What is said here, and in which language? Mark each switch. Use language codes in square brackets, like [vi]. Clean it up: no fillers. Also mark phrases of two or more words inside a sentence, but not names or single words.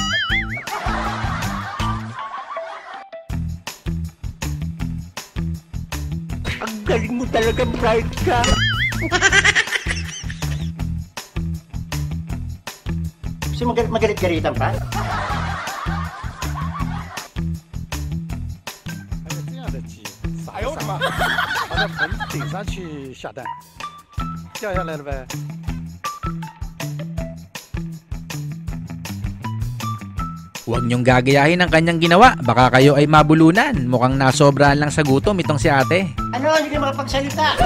[tl] Ang galing mo talaga, bright ka! Kasi magalit-galitan pa? [zh] 哎呦我的妈！把那盆顶上去下蛋，掉下来了呗。 [tl] Huwag niyong gagayahin ang kanyang ginawa. Baka kayo ay mabulunan. Mukhang nasobrahan lang sa gutom itong si ate. Ano? Hindi ka makapagsalita!